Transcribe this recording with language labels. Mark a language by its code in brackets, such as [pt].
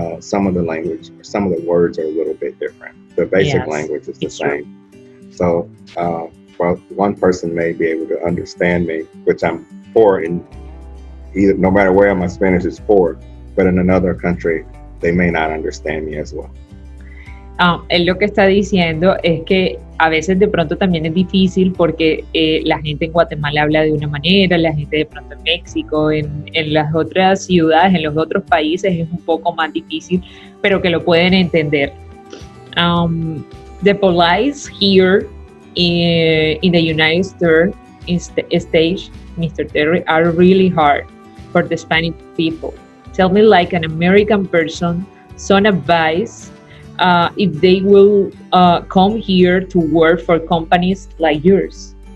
[en] Some of the words are a little bit different. The basic language is the same. So, well, one person may be able to understand me, which I'm poor in either, no matter where my Spanish is poor, but in another country, they may not understand me as well. [es] Él lo que está diciendo es que a veces de pronto también es difícil porque la gente en Guatemala habla de una manera, la gente de pronto en México, en las otras ciudades, en los otros países es un poco más difícil, pero que lo pueden entender. [en] The police here in the United States, Mr. Terry, are really hard for the Spanish people. Tell me, like an American person, some advice if they will come here to work for companies like yours.